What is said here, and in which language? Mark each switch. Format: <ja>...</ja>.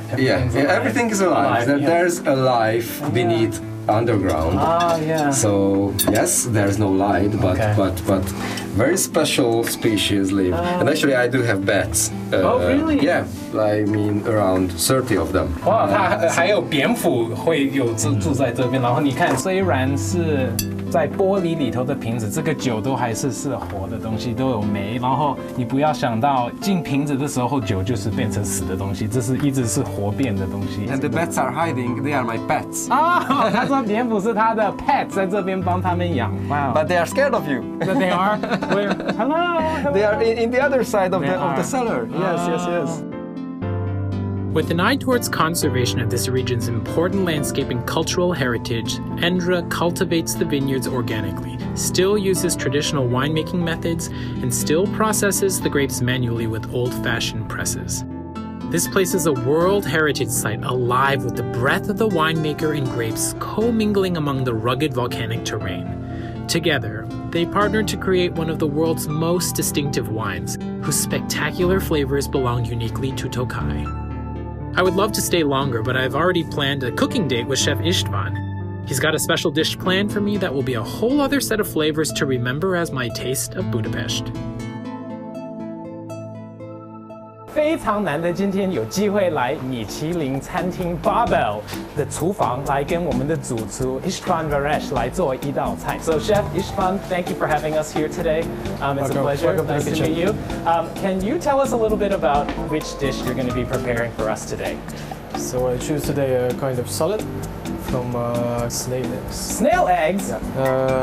<en>Everything is alive. There's a life beneath underground. Yeah. So yes, there's no light, but very special species live. And actually, I do have bats. Oh, really? Yeah, I mean around 30 of them.</en> <zh>哇，它还有蝙蝠会有住在这边，然后你看，虽然是在玻璃里头的瓶子，这个酒都还是活的东西，都有酶。然后你不要想到进瓶子的时候，酒就是变成死的东西，这是一直是活变的东西。</zh> <en>And the bats are hiding. They are my pets.</en> <zh>啊，他说蝙蝠是他的 pet， 在这边帮他们养。</zh> <en>Wow. But they are scared of you. But they are. Hello. They are in the other side of the cellar. Yes. With an eye towards conservation of this region's important landscape and cultural heritage, Endra cultivates the vineyards organically, still uses traditional winemaking methods, and still processes the grapes manually with old-fashioned presses. This place is a World Heritage Site alive with the breath of the winemaker and grapes co-mingling among the rugged volcanic terrain. Together, they partnered to create one of the world's most distinctive wines, whose spectacular flavors belong uniquely to Tokai. I would love to stay longer, but I've already planned a cooking date with Chef Istvan. He's got a special dish planned for me that will be a whole other set of flavors to remember as my taste of Budapest.</en> <zh>非常难得，今天有机会来米其林餐厅 Babel 的厨房，来跟我们的主厨 Istvan Veres 来做一道菜。</zh> <en>So Chef Istvan, thank you for having us here today. It's a pleasure. Nice to meet you. Can you tell us a little bit about which dish you're going to be preparing for us today? So I choose today a kind of salad from snail eggs. Snail eggs? Yeah.</en>